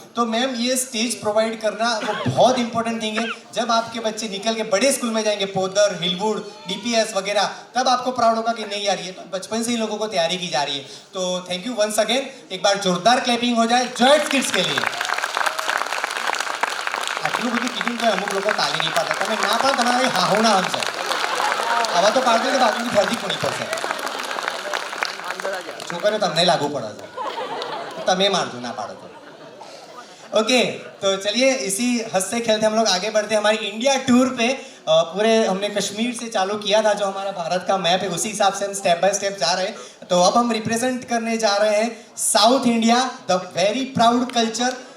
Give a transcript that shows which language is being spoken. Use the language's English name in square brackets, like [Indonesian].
[Hindi] तो मैम ये stage provide करना वो बहुत इंपॉर्टेंट थिंग है। जब आपके बच्चे निकल के बड़े स्कूल में जाएंगे, पोदर, हिलवुड, डीपीएस वगैरह, तब आपको प्राउड होगा कि नहीं यार ये तो बचपन से ही लोगों को तैयारी की जा रही है। तो थैंक यू वंस अगेन। एक बार जोरदार क्लैपिंग हो जाए जॉर्ज किड्स के लिए। [Gujarati] આટલું બધું કીધું તો અમુક લોકો તાલી નહીં પાડતા, તમે ના પાડો તમારે હાહોના હમશે, આવા તો પાડતો તો બાજુની ફરતી કોની પડશે, છોકરીઓ તમને લાગુ પડે છે, તમે મારજો ના પાડો तो। [Hindi] ओके तो चलिए इसी हंसते खेलते हम लोग आगे बढ़ते हैं हमारी इंडिया टूर पे। पूरे हमने कश्मीर से चालू किया था, जो हमारा भारत का मैप है उसी हिसाब से हम स्टेप बाय स्टेप जा रहे हैं। तो अब हम रिप्रेजेंट करने जा रहे हैं south India, the very proud culture.